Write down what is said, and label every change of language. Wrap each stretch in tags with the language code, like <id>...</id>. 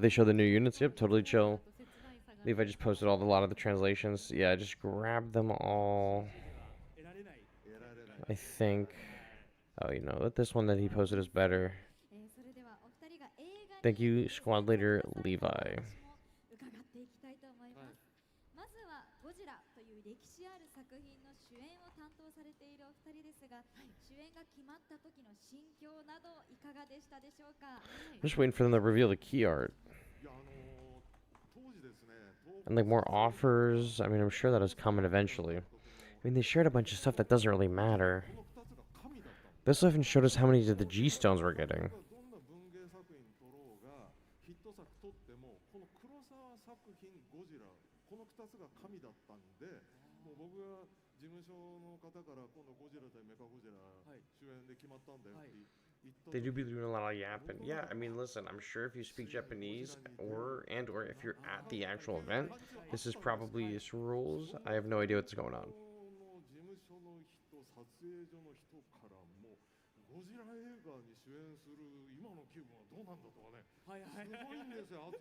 <en>You're gonna go now that they show the new units? Yep, totally chill. Levi just posted a lot of the translations. Yeah, just grab them all. I think. Oh, you know what? This one that he posted is better.</en> <ja>それではお二人が映画に</ja> <en>Thank you, squad leader Levi.</en> <ja>私も伺っていきたいと思います。まずはゴジラという歴史ある作品の主演を担当されているお二人ですが、主演が決まった時の心境などいかがでしたでしょうか。</ja> <en>I'm just waiting for them to reveal the key art.</en> <ja>いや当時ですね</ja> <en>And like more offers. I mean, I'm sure that is coming eventually. I mean, they shared a bunch of stuff that doesn't really matter.</en> <ja>この2つが神だったん</ja> <en>This even showed us how many of the G stones we're getting.</en> <ja>どんな文芸作品撮ろうがヒット作撮ってもこの黒沢作品ゴジラこの2つが神だったんでもう僕が事務所の方から今度ゴジラ対メカゴジラ主演で決まったんだよって言った時</ja> <en>They do be doing a lot of yapping. Yeah, I mean, listen, I'm sure if you speak Japanese or if you're at the actual event, this is probably its rules. I have no idea what's going on.</en> <ja>事務所の人撮影所の人からもゴジラ映画に主演する今の気分はどうなんだとかねすごいんですよ</ja>